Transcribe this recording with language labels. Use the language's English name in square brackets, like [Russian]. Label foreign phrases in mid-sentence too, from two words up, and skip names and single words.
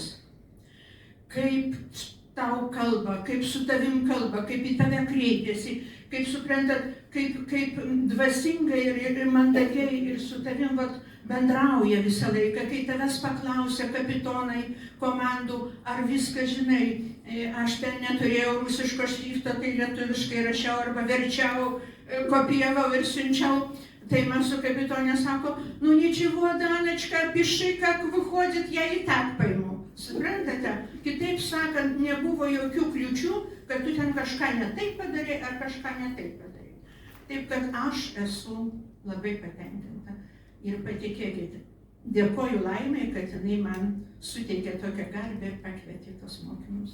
[Lithuanian] Kaip tau kalba, kaip su tavim kalba, kaip į tave kreipiasi, kaip suprantat, kaip dvasingai ir mandagiai ir su tavim bendrauja visą laiką, kai tavęs paklausia kapitonai komandų, ar viską žinai, aš ten neturėjau rusiško šrifto, tai lietuviškai rašiau arba verčiau, kopijavau ir siunčiau. Tai man su kapitonė sako, [Russian] nu ничего, Даночка, пиши, как выходит, я и так пойму. [Lithuanian] Suprantate? Kitaip sakant, nebuvo jokių kliučių, kad tu ten kažką ne taip padarei ar kažką ne taip padarei. Taip kad aš esu labai patenkinta. Ir patikėkite, dėkoju Laimai, kad jinai man suteikė tokią garbę ir pakvietė tos mokymus.